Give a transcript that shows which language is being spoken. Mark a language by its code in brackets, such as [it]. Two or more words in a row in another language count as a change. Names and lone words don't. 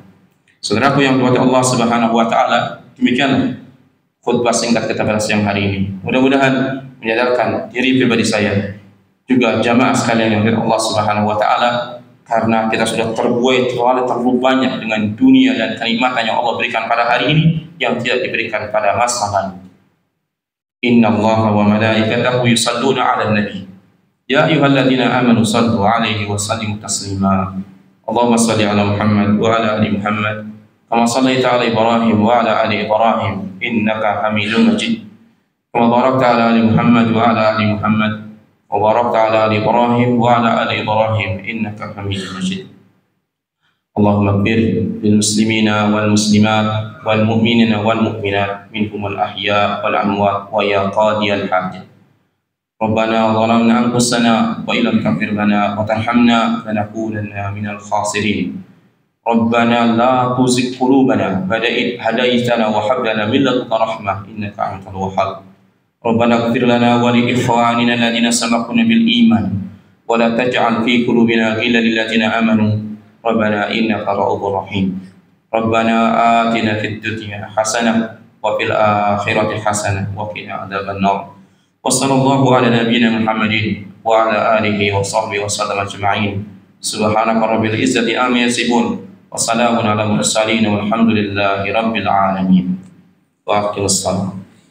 [id] Saudaraku yang dirahmati Allah [ar] سبحانه وتعالى, [id] demikianlah khutbah singkat kita pada siang hari ini. Mudah-mudahan menyadarkan diri pribadi saya, juga jamaah sekalian yang dirahmati Allah [ar] سبحانه وتعالى, [id] karena kita sudah terbuai terlalu banyak dengan dunia dan kenikmatan yang Allah berikan pada hari ini yang tidak diberikan pada masa lalu. [ar] إن الله وملائكته يصلون على النبي. يا أيها الذين آمنوا صلوا عليه وسلموا تسليما. اللهم صل على محمد وعلى آل محمد كما صليت على إبراهيم وعلى آل إبراهيم إنك حميد مجيد. كما باركت على آل محمد وعلى آل محمد وباركت على آل إبراهيم وعلى آل إبراهيم إنك حميد مجيد. اللهم اغفر للمسلمين والمسلمات والمؤمنين والمؤمنات منهم الأحياء والأموات ويا قاضي الحاجات. ربنا ظلمنا أنفسنا وإن لم تغفر لنا وترحمنا لنكونن من الخاسرين. ربنا لا تزغ قلوبنا بعد إذ هديتنا وهب لنا من لدنك رحمة إنك أنت الوهاب. ربنا اغفر لنا ولإخواننا الذين سبقونا بالإيمان ولا تجعل في قلوبنا غلا للذين آمنوا. ربنا إنك رءوف رحيم. ربنا آتنا في الدنيا حسنة وفي الآخرة حسنة وقنا عذاب النار. وصلى الله على نبينا محمد وعلى آله وصحبه وسلم أجمعين. سبحانك رب العزة عما يصفون وسلام على المرسلين والحمد لله رب العالمين. وأقم السلام.